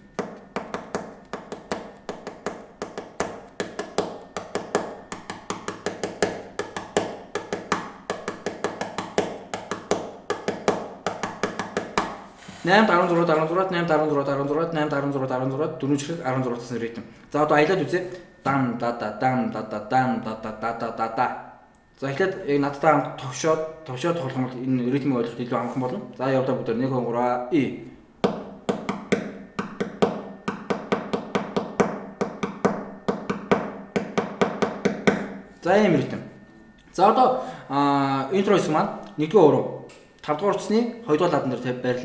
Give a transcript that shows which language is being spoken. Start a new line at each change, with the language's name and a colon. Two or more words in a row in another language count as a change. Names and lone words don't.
Mongolian: Нэм 16 дөрөв чихрэг 16 гэсэн ритм. За одоо аялаад үзье. Дам да да дам да да дам да да да да да. За эхлээд яг надтай хамт товшоод тоглох юм бол энэ ритмийг ойлгоход илүү амархан болно. За явдаа бүгд 1 2 3 и. За ийм ритм. За одоо интро хэсэг маань 1-р уруу 5-р утасны 2-р ладан дээр байрлана.